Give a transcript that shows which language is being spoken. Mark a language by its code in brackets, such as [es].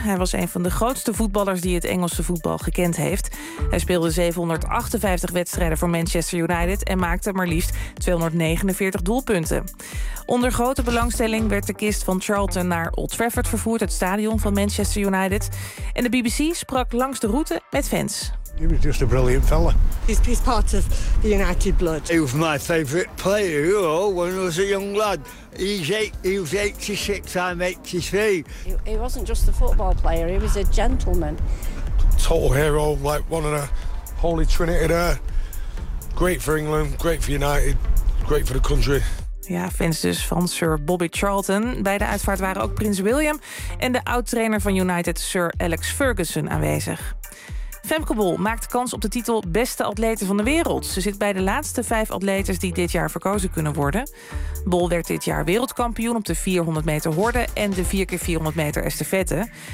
[nl] Hij was een van de grootste voetballers die het Engelse voetbal gekend heeft. Hij speelde 758 wedstrijden voor Manchester United en maakte maar liefst 249 doelpunten. Onder grote belangstelling werd de kist van Charlton naar Old Trafford vervoerd, het stadion van Manchester United. En de BBC sprak langs de route met fans. [en] He was just a brilliant fella. He's part of the United blood. He was my favourite player, you know, when I was a young lad. He was 86, I'm 83. He wasn't just a football player, he was a gentleman. Total hero, like one of the holy trinity there. Great for England, great for United, great for the country. [nl] Ja, fans dus van Sir Bobby Charlton. Bij de uitvaart waren ook Prins William en de oud-trainer van United, Sir Alex Ferguson, aanwezig. Femke Bol maakt kans op de titel beste atlete van de wereld. Ze zit bij de laatste 5 atletes die dit jaar verkozen kunnen worden. Bol werd dit jaar wereldkampioen op de 400 meter horde en de 4x400 meter estafette.